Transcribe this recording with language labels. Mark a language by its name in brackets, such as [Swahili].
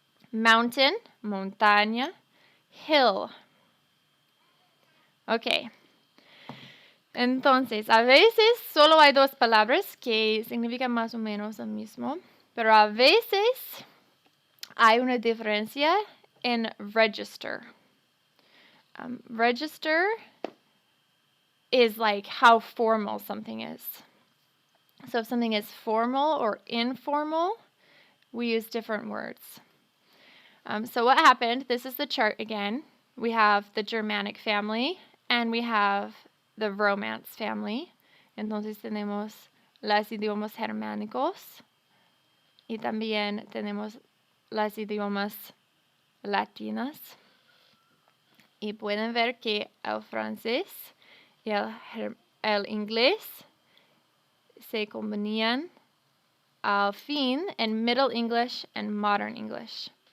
[English] Mountain, montaña. Hill. Ok. [Spanish] Entonces, a veces solo hay dos palabras que significan más o menos lo mismo, pero a veces hay una diferencia en register. [English] Register is like how formal something is. So if something is formal or informal, we use different words. So what happened, this is the chart again. We have the Germanic family and we have the Romance family. [Spanish] Entonces tenemos los idiomas germánicos y también tenemos los idiomas latinos. Y pueden ver que el francés y el inglés se combinan al fin en Middle English and Modern English.